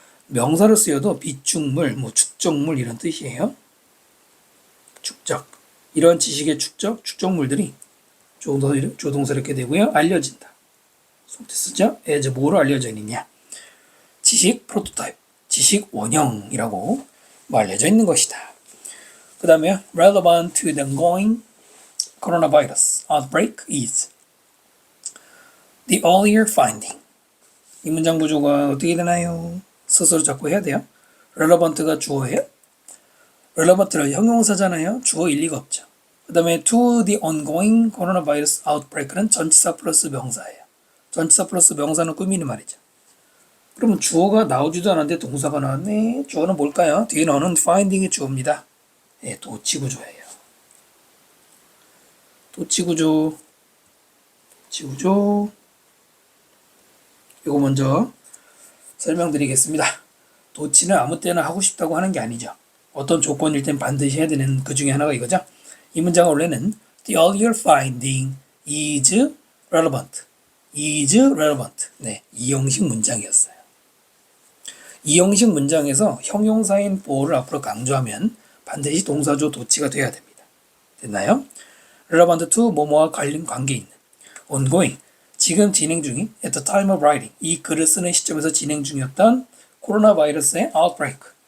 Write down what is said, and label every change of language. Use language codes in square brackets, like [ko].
[ko] 명사로 쓰여도 비축물, 뭐 축적물 이런 뜻이에요. 축적. 이런 지식의 축적물들이 조동사 이렇게 되고요. 알려진다. 속태 쓰죠? as 뭐로 알려져 있느냐. 지식 프로토타입, 지식 원형이라고 알려져 있는 것이다. [en] 그 다음에 relevant to the ongoing coronavirus outbreak is the earlier finding. [ko] 이 문장 구조가 어떻게 되나요? 스스로 자꾸 해야 돼요. relevant가 주어예요. relevant는 형용사잖아요. 주어 일리가 없죠. 그 다음에 to the ongoing coronavirus outbreak는 전치사 플러스 명사예요. 전치사 플러스 명사는 꾸미는 말이죠. 그러면 주어가 나오지도 않았는데 동사가 나왔네. 주어는 뭘까요? 뒤에 나오는 finding이 주어입니다. 네, 도치구조예요. 도치구조. 이거 먼저 설명드리겠습니다. 도치는 아무 때나 하고 싶다고 하는 게 아니죠. 어떤 조건일 땐 반드시 해야 되는 그 중에 하나가 이거죠. [en] 이 문장은 원래는 the earlier finding is relevant. is relevant. [ko] 네, 이 형식 문장이었어요. 이 형식 문장에서 형용사인 for를 앞으로 강조하면 반드시 동사조 도치가 돼야 됩니다. 됐나요? relevant to 뭐뭐와 관계 있는 ongoing 지금 진행 중인 [en] at the time of writing [ko] 이 글을 쓰는 시점에서 진행 중이었던 코로나 바이러스의 outbreak